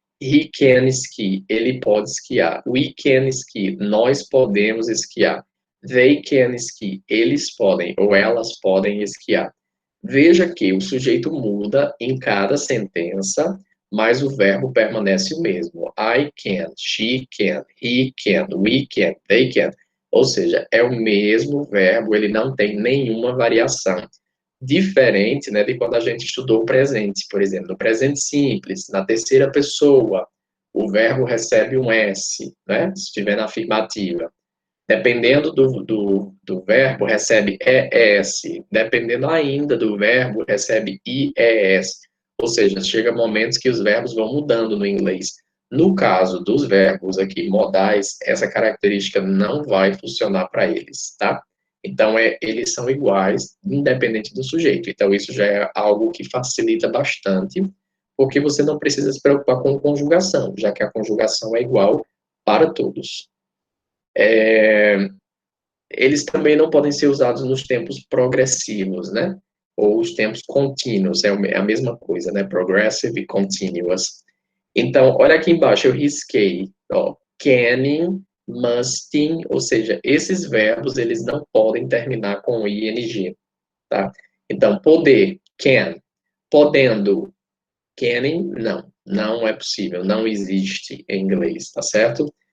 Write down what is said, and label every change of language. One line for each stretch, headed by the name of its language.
Portuguese: He can ski, ele pode esquiar. We can ski, nós podemos esquiar. They can ski, eles podem ou elas podem esquiar. Veja que o sujeito muda em cada sentença, mas o verbo permanece o mesmo.
English: I can, she can, he can, we can, they can.
Portuguese: Ou seja, é o mesmo verbo, ele não tem nenhuma variação. Diferente, né, de quando a gente estudou o presente, por exemplo, no presente simples, na terceira pessoa, o verbo recebe um S, né, se estiver na afirmativa. Dependendo do verbo, recebe ES. Dependendo ainda do verbo, recebe IES. Ou seja, chega momentos que os verbos vão mudando no inglês. No caso dos verbos aqui modais, essa característica não vai funcionar para eles, tá? Então, eles são iguais, independente do sujeito. Então, isso já é algo que facilita bastante, porque você não precisa se preocupar com conjugação, já que a conjugação é igual para todos. Eles também não podem ser usados nos tempos progressivos, né? Ou os tempos contínuos, é a mesma coisa, né? Progressive e continuous. Então, olha aqui embaixo, eu risquei, ó, canning, musting, ou seja, esses verbos, eles não podem terminar com ing, tá? Então, poder, can, podendo, canning, não é possível, não existe em inglês, tá certo?